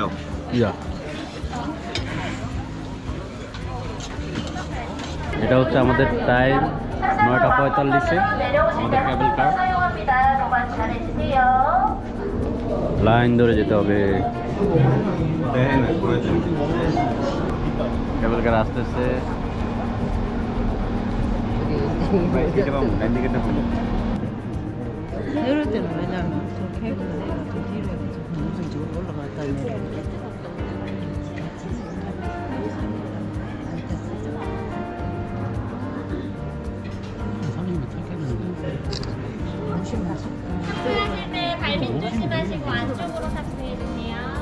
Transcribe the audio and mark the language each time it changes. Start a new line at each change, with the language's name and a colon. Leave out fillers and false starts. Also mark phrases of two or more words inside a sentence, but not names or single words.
Bangla: ইয়া, এটা হচ্ছে আমাদের টাইম 9টা 45-এ। আমাদের
English: cable car,
Bangla: লাইন ধরে যেতে হবে।
English: cable car
Bangla: আসতেছে।
Korean: 이럴 때는 왜냐면 저렇게 해보면 내가 좀 뒤로 해가지고 무슨 쪽으로 올라갔다 내려오고. 수하실 때 발밑 조심하시고 안쪽으로 탑승해 주세요.